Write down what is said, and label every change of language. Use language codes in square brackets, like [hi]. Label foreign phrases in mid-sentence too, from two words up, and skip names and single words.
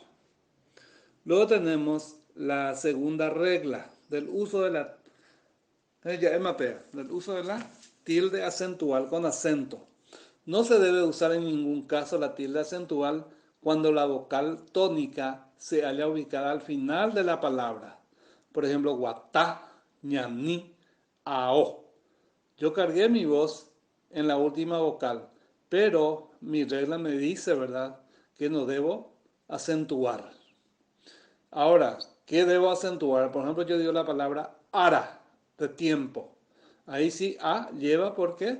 [es] Luego tenemos la segunda regla del uso de la del uso de la tilde acentual con acento. No se debe usar en ningún caso la tilde acentual cuando la vocal tónica se halla ubicada al final de la palabra. Por ejemplo, [gn] guatá, ñaní, ao. [es] Yo cargué mi voz en la última vocal, pero mi regla me dice, ¿verdad?, que no debo acentuar. Ahora, ¿qué debo acentuar? Por ejemplo, yo digo la palabra ara, de tiempo. Ahí sí A lleva, ¿por qué?